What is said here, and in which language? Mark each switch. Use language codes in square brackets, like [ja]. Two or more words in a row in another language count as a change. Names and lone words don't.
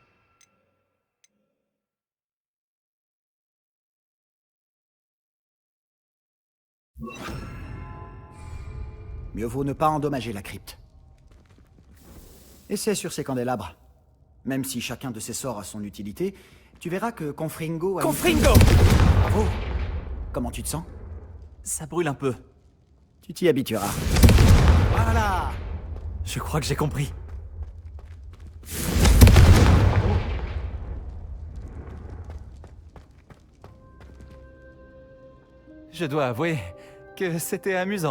[fr] Mieux vaut ne pas endommager la crypte. Essaie sur ces candélabres. Même si chacun de ces sorts a son utilité, tu verras que Confringo a... Confringo! Bravo! Comment tu te sens? Ça brûle un peu. Tu t'y habitueras. Voilà! Je crois que j'ai compris. Je dois avouer que c'était amusant.